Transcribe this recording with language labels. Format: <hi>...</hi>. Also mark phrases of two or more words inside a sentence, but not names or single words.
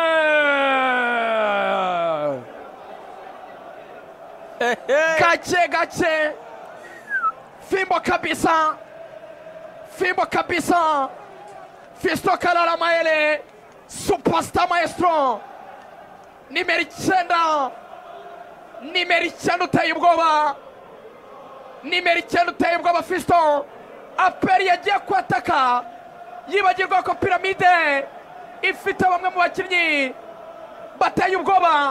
<rw>Gache. Fimbo kabisa. Fiston Kalala Mayele.</rw> <en>Superstar maestro.</en> <rw>Nimero 9. Nimero 9 uteye ubwoba. Nimero 9 uteye ubwoba Fiston. Aperi yagiye kwataka. Yibagirwa ko Piramide ifite bamwe mu bakinnyi bateye ubwoba.</rw>